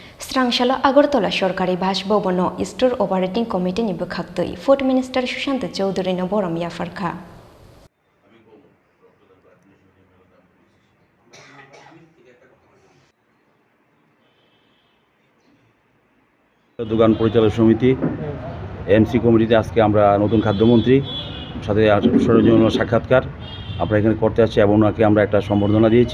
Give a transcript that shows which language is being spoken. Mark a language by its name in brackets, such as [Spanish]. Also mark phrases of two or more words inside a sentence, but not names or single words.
[Kok Borok] Srangshala Agartala Sorkari Bashbobano [English] Store Operating Committee [Kok Borok] ni Bwkhaktwi [English] Food Minister [Kok Borok] Sushanta Chowdhury no Borom Yapharjakha [Bangla] দোকান পরিচালক সমিতি এমসি কমিটিতে আজকে আমরা নতুন খাদ্যমন্ত্রী সাথে সৌজন্য সাক্ষাৎকার আমরা এখানে করতে আসছি এবং ওনাকে আমরা একটা সম্বর্ধনা দিয়েছি।